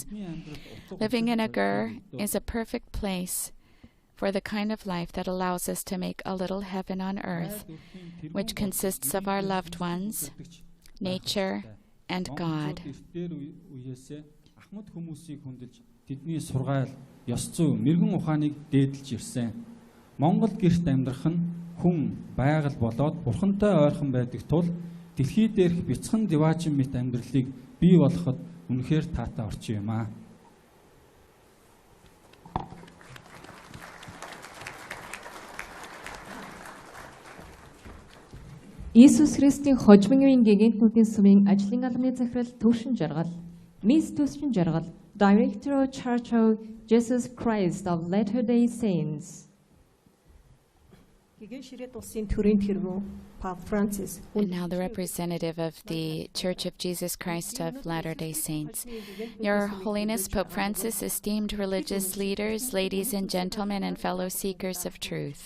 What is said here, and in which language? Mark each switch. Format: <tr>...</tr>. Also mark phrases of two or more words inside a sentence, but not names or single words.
<en>Living in a ger is a perfect place for the kind of life that allows us to make a little heaven on earth, which consists of our loved ones, nature, and God.</en> <mn>тэдний сургаал, ёс зүй, мэргэн ухааныг дээдэлж ирсэн. Монгол гэрт амьдрах нь хүн байгаль болоод бурхантай ойрхон байдаг тул дэлхий дээрх бяцхан диваачин мэт амьдралыг бий болгоход үнэхээр таатай орчин юм аа. Иесус Христийн хожим үеийн гэгэнтнүүдийн сүмийн ажлын албаны захирал Төвшин Жаргал, Мисс Төвшин Жаргал,</mn> <en>Director of Church of Jesus Christ of Latter-day Saints. And now the representative of the Church of Jesus Christ of Latter-day Saints. Your Holiness Pope Francis, esteemed religious leaders, ladies and gentlemen, and fellow seekers of truth.</en>